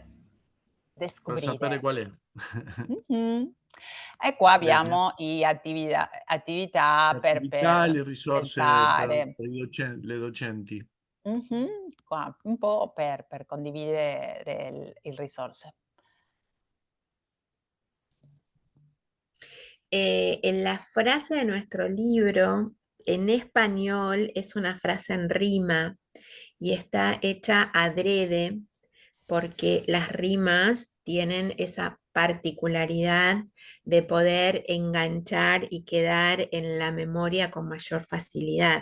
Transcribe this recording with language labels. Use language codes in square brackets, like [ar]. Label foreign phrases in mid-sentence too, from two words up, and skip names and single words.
[it] per sapere descoprire. qual è. Mh-mh. E qua Bene. abbiamo attività Le attività, per le risorse pensare. per le docenti. Qua un po' per condividere il risorse. [es] En la frase de nuestro libro, en español, es una frase en rima y está hecha adrede porque las rimas tienen esa particularidad de poder enganchar y quedar en la memoria con mayor facilidad.